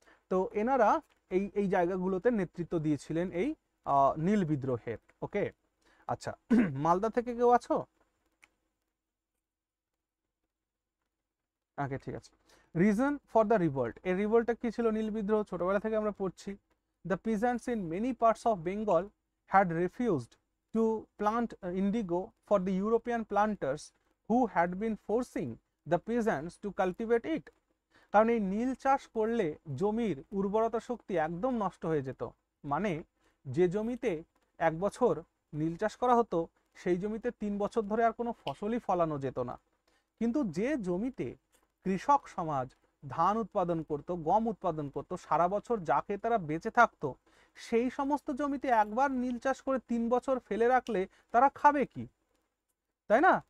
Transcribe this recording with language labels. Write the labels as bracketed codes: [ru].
[bn] তো এনারা এই জায়গাগুলোতে নেতৃত্ব দিয়েছিলেন এই নীল বিদ্রোহের। ওকে, আচ্ছা, মালদা থেকে কেউ আছো? ওকে, ঠিক আছে। [en] reason for the revolt, [bn] এই রিভোল্টটা কি ছিল? নীল বিদ্রোহ ছোটবেলা থেকে আমরা পড়ছি। [en] The peasants in many parts of Bengal had refused to plant indigo for the European planters who had been forcing the peasants to cultivate it. [bn] কারণ এই নীল চাষ করলে জমির উর্বরতা শক্তি একদম নষ্ট হয়ে যেত। মানে যে জমিতে 1 বছর নীল চাষ করা হতো, সেই জমিতে 3 বছর ধরে আর কোনো ফসলই ফলানো যেত না। কিন্তু যে জমিতে কৃষক সমাজ ধান উৎপাদন করত, গম উৎপাদন করত, সারা বছর যা খেয়ে তারা বেঁচে থাকতো, সেই সমস্ত জমিতে একবার নীল চাষ করে 3 বছর ফেলে রাখলে তারা খাবে কি, তাই না?